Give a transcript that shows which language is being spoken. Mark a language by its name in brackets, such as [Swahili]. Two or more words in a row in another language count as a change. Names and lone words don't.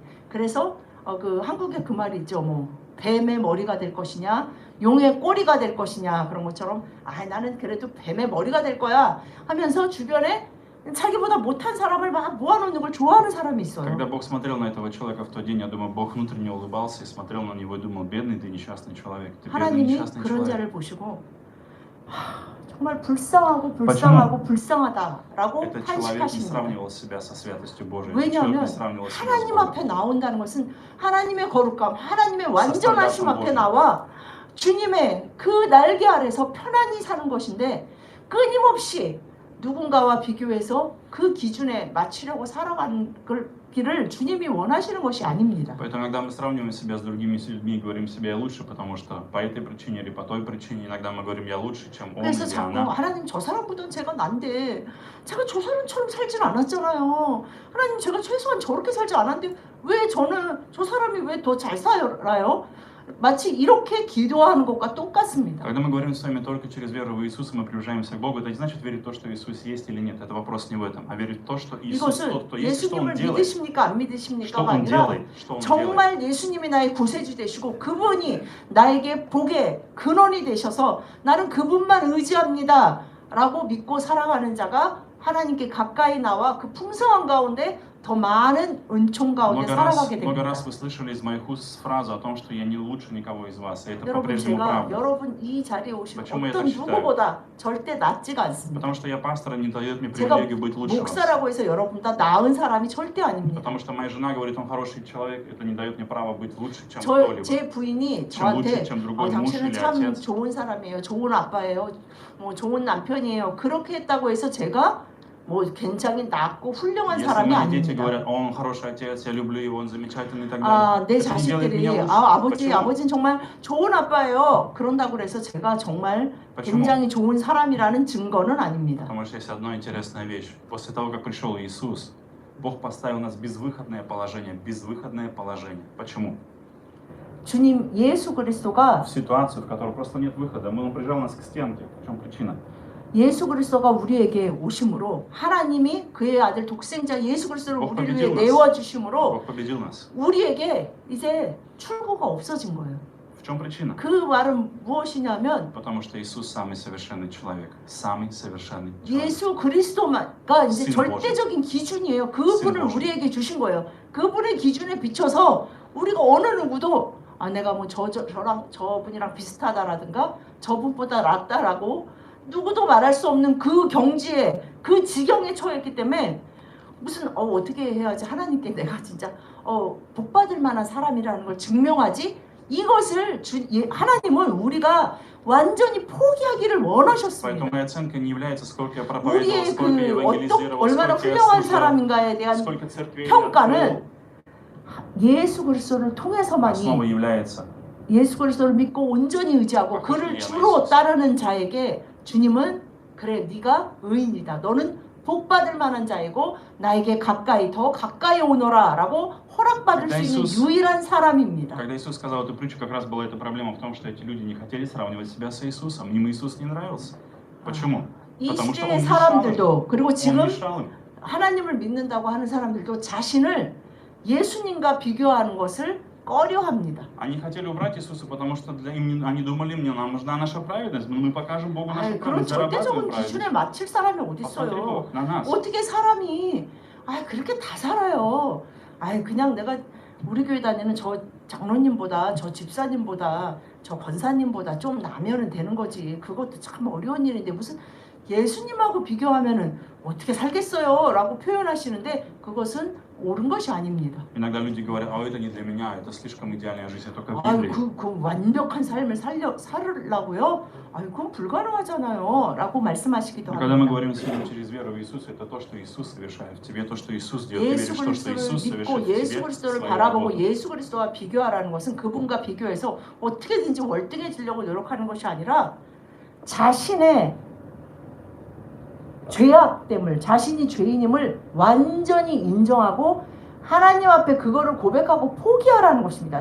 [Korean] 그래서 그 한국에 그 말이 있죠. 뭐 뱀의 머리가 될 것이냐, 용의 꼬리가 될 것이냐 그런 것처럼 나는 그래도 뱀의 머리가 될 거야 하면서 주변에 자기보다 못한 사람을 막 모아놓는 걸 좋아하는 사람이 있어요. [Russian] Когда Бог смотрел на этого человека в тот день, я думаю, Бог внутренне улыбался и смотрел на него и думал, бедный ты несчастный человек, ты бедный [Korean] 하나님이 [Russian] несчастный [Korean] 그런 [Russian] человек. [Korean] 자를 보시고 정말 불쌍하고 불쌍하다라고 [Russian] Этот человек не [Korean] 탄식하십니다. [Russian] сравнивал себя со святостью Божией. Этот человек [Korean] 왜냐하면 [Russian] не сравнивал себя с [Korean] 하나님 [Russian] Богом. [Korean] 앞에 나온다는 것은 하나님의 거룩감, 하나님의 완전하심 앞에 나와 주님의 그 날개 아래서 편안히 사는 것인데 끊임없이 누군가와 비교해서 그 기준에 맞추려고 살아가는 길을 주님이 원하시는 것이 아닙니다. [Russian] Поэтому иногда мы сравниваем себя с другими людьми и говорим себе я лучше, потому что по этой причине или по той причине иногда мы говорим я лучше, чем он [Korean] 그래서 [Russian] или [Korean] 자꾸 [Russian] она. [Korean] 하나님 저 사람보다는 제가 난데 제가 저 사람처럼 살진 않았잖아요. 하나님 제가 최소한 저렇게 살지 않았는데 왜 저는 저 사람이 왜 더 잘 살아요? 마치 이렇게 기도하는 것과 똑같습니다. [Russian] Когда мы говорим с вами только через веру в Иисуса, мы приближаемся к Богу, это не значит верить в то, что Иисус есть или нет. Это вопрос не в этом, а верить в то, что Иисус [Korean] 이것은 [Russian] тот, кто есть, что Он [Korean] 예수님을 [Russian] делает. [Korean] 믿으십니까 안 [Russian] Что [Korean] 믿으십니까가 [Russian] Он [Korean] 아니라 [Russian] делает, что Он делает. [Korean] 정말 예수님이 나의 구세주 되시고 그분이 나에게 복의 근원이 되셔서 나는 그분만 의지합니다 라고 믿고 살아가는 자가 하나님께 가까이 나와 그 풍성한 가운데 더 많은 은총 가운데 살아가게 [Russian] Много [Korean] 됩니다. [Russian] раз вы слышали из моих уст фразу о том, что я не лучше никого из вас, и это [Korean] 여러분 [Russian] по-прежнему [Korean] 제가 [Russian] правда. [Korean] 여러분 이 자리에 오신 [Russian] Почему я [Korean] 어떤 [Russian] так считаю? [Korean] 누구보다 절대 낫지가 않습니다. [Russian] Потому что я пастор, не дает мне [Korean] 제가 [Russian] привилегию быть лучше вас. [Korean] 목사라고 해서 여러분보다 나은 사람이 절대 아닙니다. [Russian] Потому что моя жена говорит, он хороший человек, это не дает мне права быть лучше, чем кто-либо. [Korean] 제 부인이 [Russian] чем лучше, [Korean] 저한테 [Russian] чем другой муж [Korean] 당신은 [Russian] или [Korean] 참 [Russian] отец. [Korean] 좋은 사람이에요. 좋은 아빠예요. 뭐 좋은 남편이에요. 그렇게 했다고 해서 제가 뭐 굉장히 낫고 훌륭한 [Russian] Если [Korean] 사람이 [Russian] мои дети [Korean] 아닙니다. [Russian] говорят, он хороший отец, я люблю его, он замечательный и так далее. [Korean] 내 [Russian] это не делает [Korean] 자식들이 [Russian] меня лучше. [Korean] 아버지는 [Russian] Почему? [Korean] 정말 좋은 아빠예요. 그런다고 해서 제가 정말 [Russian] Почему? [Korean] 굉장히 좋은 사람이라는 증거는 아닙니다. [Russian] Потому что есть одна интересная вещь. После того, как пришел Иисус, Бог поставил нас в безвыходное положение. Безвыходное положение. Почему? [Korean] 주님 예수 그리스도가 [Russian] В ситуацию, в которой просто нет выхода. Он прижал нас к стенке. В чем причина? [Korean] 예수 그리스도가 우리에게 오심으로 하나님이 그의 아들 독생자 예수 그리스도를 뭐 우리를 위해 [Russian] победил нас. [Korean] 내어 주심으로 [Russian] Бог победил нас. [Korean] 우리에게 이제 출구가 없어진 거예요. [Russian] В чем причина? [Korean] 그 말은 무엇이냐면 [Russian] Потому что Иисус самый совершенный человек. Самый совершенный человек. [Korean] 예수 그리스도가 이제 신 절대적인 기준이에요. 그분을 신 우리에게 주신 거예요. 그분의 기준에 비춰서 우리가 어느 누구도 내가 뭐 저랑 저분이랑 비슷하다라든가 저분보다 낫다라고 누구도 말할 수 없는 그 경지에 그 지경에 처했기 때문에 무슨 어떻게 해야지 하나님께 내가 진짜 복 받을 만한 사람이라는 걸 증명하지? 이것을 하나님은 우리가 완전히 포기하기를 원하셨습니다. [Russian] Поэтому моя оценка не является, сколько я проповедовал, [Korean] 우리의 [Russian] сколько я [Korean] 그 [Russian] евангелизировал, [Korean] 얼마나 [Russian] сколько я [Korean] 훌륭한 [Russian] служил, [Korean] 사람인가에 대한 [Russian] сколько церквей я [Korean] 평가는 [Russian] открыл. [Korean] 예수 그리스도를 통해서만이 [Russian] Основой является [Korean] 예수 그리스도를 믿고 온전히 의지하고 그것이 그를 예수. 주로 따르는 자에게 주님은 그래 네가 의인이다. 너는 복 받을 만한 자이고 나에게 더 가까이 오너라 라고 허락받을 수 있는 예수. 유일한 사람입니다. [Russian] Когда Иисус сказал эту притчу, как раз была эта проблема в том, что эти люди не хотели сравнивать себя с Иисусом. Им Иисус не нравился. Почему? [Korean] 이 [Russian] потому что [Korean] 시대의 [Russian] он мешал им. [Korean] 사람들도 그리고 [Russian] Он [Korean] 지금 [Russian] мешал им. [Korean] 하나님을 믿는다고 하는 사람들도 자신을 예수님과 비교하는 것을 꺼려합니다. [Russian] Они хотели убрать Иисуса, потому что они думали, нам нужна наша праведность, мы покажем Богу нашу [Korean] 그런 [Russian] праведность, зарабатываем [Korean] 절대적인 [Russian] праведность. [Korean] 기준에 맞출 사람이 어디 [Russian] Посмотри, [Korean] 있어요? [Russian] Бог на нас. [Korean] 어떻게 사람이 그렇게 다 살아요? 그냥 내가 우리 교회 다니는 저 장로님보다 저 집사님보다 저 권사님보다 좀 나면은 되는 거지. 그것도 참 어려운 일인데 무슨 예수님하고 비교하면은 어떻게 살겠어요? 라고 표현하시는데 그것은 옳은 것이 아닙니다. [Russian] Иногда люди говорят, а это не для меня, это слишком идеальная жизнь, только в [Korean] 아유, [Russian] Библии. [Korean] 그 완벽한 삶을 살으려고요? 아유, 그건 불가능하잖아요. 라고 말씀하시기도 [Russian] Но когда мы [Korean] 합니다. [Russian] говорим сегодня через веру в Иисуса, это то, что Иисус совершает в тебе, то, что Иисус делает. Ты [Korean] 예수 [Russian] веришь в то, что [Korean] 그리스도를 [Russian] Иисус [Korean] 믿고 [Russian] совершает в [Korean] 예수 [Russian] тебе [Korean] 그리스도를 [Russian] свою [Korean] 바라보고 [Russian] работу. [Korean] 예수 그리스도와 비교하라는 것은 그분과 비교해서 어떻게든지 월등해지려고 노력하는 것이 아니라 자신의 죄악됨을, 자신이 죄인임을 완전히 인정하고 하나님 앞에 그거를 고백하고 포기하라는 것입니다.